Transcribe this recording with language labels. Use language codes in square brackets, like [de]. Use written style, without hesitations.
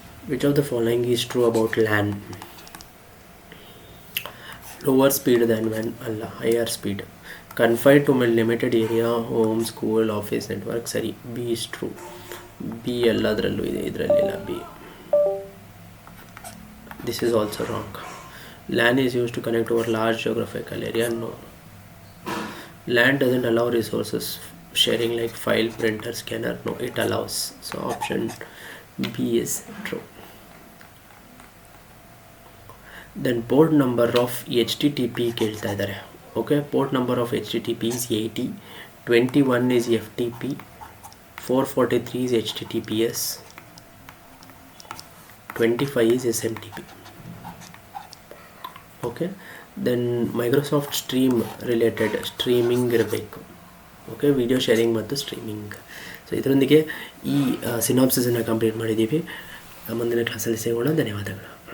[en] Which of the following is true about LAN? Lower speed than WAN ಅಲ್ಲ, higher speed. Confined to limited area, home, school, office network. ಸರಿ, B is true. [kn] B ಎಲ್ಲದರಲ್ಲೂ ಇದೆ, ಇದರಲ್ಲಿಲ್ಲ B. [en] This is also wrong. LAN is used to connect over large geographical area. No. LAN doesn't allow resources sharing like file, printer, scanner. No, it allows. So option B is true. Then port number of HTTP [kn] ಕೇಳ್ತಾ ಇದ್ದಾರೆ. [en] Okay, port number of HTTP is 80, 21 is FTP, 443 is HTTPS, 25 is SMTP. Okay, then Microsoft stream related streaming ಇರಬೇಕು. [kn] Okay, video sharing ಮತ್ತು streaming. So ಇದರೊಂದಿಗೆ ಈ ಸಿನಾಪ್ಸಿಸನ್ನು complete ಮಾಡಿದ್ದೀವಿ. ಮುಂದಿನ ಕ್ಲಾಸಲ್ಲಿ ಸಿಗೋಣ. ಧನ್ಯವಾದಗಳು.